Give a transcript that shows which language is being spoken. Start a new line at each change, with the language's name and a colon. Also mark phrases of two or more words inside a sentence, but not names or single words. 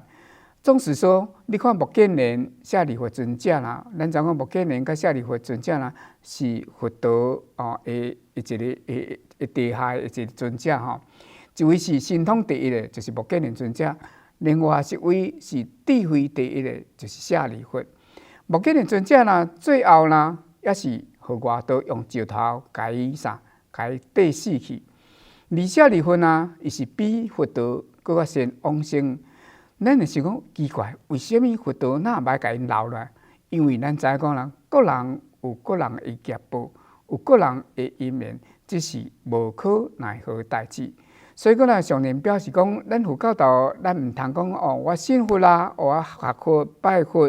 Min Nan Chinese: 总是说，你看目犍连、舍利弗尊者啦，咱知影目犍连甲舍利弗尊者啦，是佛陀的一个地下的一个尊者一位是神通第一的，就是目犍连尊者；另外一位是智慧第一的，就是舍利弗。目犍连尊者啦，最后啦，也是互外道用石头甲伊缀死去。而舍利弗啊，伊是比佛陀更较先往生。咱会想讲奇怪，为什么佛陀那歹甲因留落来？因为咱知影讲啦，各人有各人的业报，有各人的因缘，这是无可奈何代志。所以讲啦，上人表示讲，咱佛教徒，咱毋通讲哦，我信佛啦，我学佛拜佛。